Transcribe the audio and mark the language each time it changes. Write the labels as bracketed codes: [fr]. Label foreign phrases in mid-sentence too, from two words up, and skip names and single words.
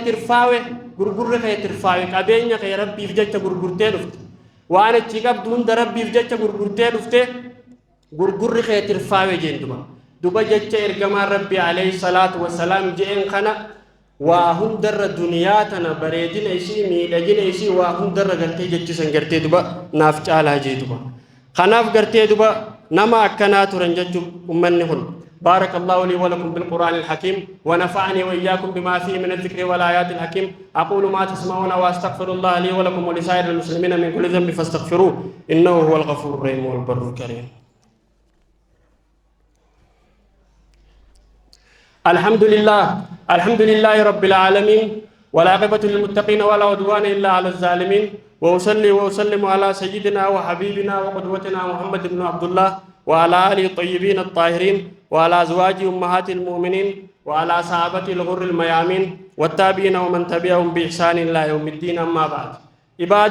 [om] tirfaawe qabeenya kee rabbiif jecha gurgurtee dhufte waan achi qabdu hunda rabbiif jecha gurgurtee dhufte gurgurri kee tirfaawe jeen duba jecha ergamaa rabbii [ar] عليه الصلاة والسلام [om] jeen kana waa hundarra duniyaa tana bareedina isii miidhagina isii waa hundarra gartee jechisan gartee duba naaf caalaa jee kanaaf gartee duba nama akkanaa turan jechuu ummanni kun [ar] بارك الله لي ولكم بالقرآن الحكيم ونفعني وإياكم بما فيه من الذكر والآيات الحكيم أقول ما تسمعون وأستغفر الله لي ولكم ولسائر المسلمين من كل ذنب فاستغفروه إنه هو الغفور الرحيم والبر الكريم الحمد لله رب العالمين والعاقبة للمتقين ولا عدوان إلا على الظالمين وأصلي وأسلم على سيدنا وحبيبنا وقدوتنا محمد بن عبد الله وعلى آله الطيبين الطاهرين وعلى أزواج أمهات المؤمنين وعلى صحابة الغر الميامين والتابعين ومن تبعهم بإحسان إلى يوم الدين أما بعد عباد